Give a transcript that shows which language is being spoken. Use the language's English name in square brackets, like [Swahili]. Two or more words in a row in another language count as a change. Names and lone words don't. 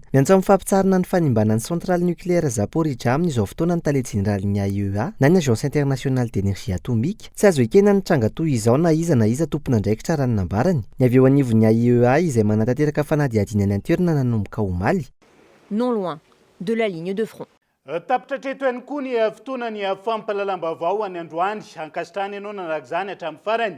[Malagasy] Miantso amin'ny fampitsarana ny fanimbanan'ny [French] centrale nucléaire [Malagasy] Zaporizhzhia amin'izao fotoana ny tale général-ny AIEA na ny [French] agence internationale d'énergie atomique [Malagasy] tsy azo ekena ny tranga toy izao na iza tompona ndraikitra raha ny nambarany. Ny avy eo anivon'ny AIEA izay manatateraka fanadihadinany an-toerana nanomboka omaly. [French] Non loin de la ligne de front. [Malagasy] Tapitra treto ihany koa ny fotoanany fampahalalam-baovao any androany ankasitrany ianao nanaraka izany hatramin'ny farany.